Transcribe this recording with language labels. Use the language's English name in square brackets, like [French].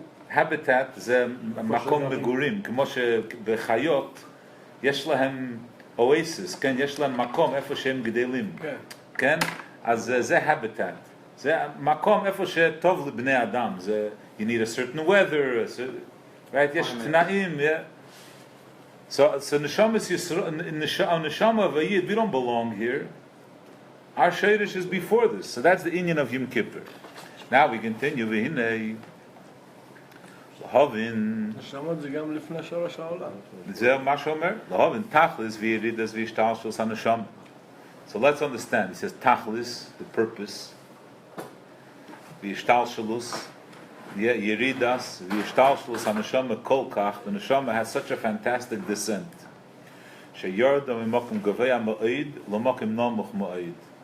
[Hebrew] Habitat זה מקום מגורים, כמו שבחיות יש להם אואסיס, כן, יש להם מקום איפה שהם גדלים, כן, אז זה habitat, זה מקום איפה שטוב לבני אדם, זה, [English] you need a certain weather, right, [Hebrew] יש תנאים, [English] so neshama of a yid, we don't belong here, our shayrish is before this, so that's the inyan of Yecaper. Now we continue, [Hebrew] והנה, להבין, נשמות זה גם לפני שורש העולם. זה מה שאומר, להבין, תכלס וירידס והשתלשלוס הנשמה. [English] So let's understand, he says, tachlis, the purpose, [Hebrew] והשתלשלוס, ירידס, והשתלשלוס הנשמה כל כך, [English] the neshama has such a fantastic descent, [Hebrew] שיורדה ממקום גבוה מאוד, למקום נמוך מאוד.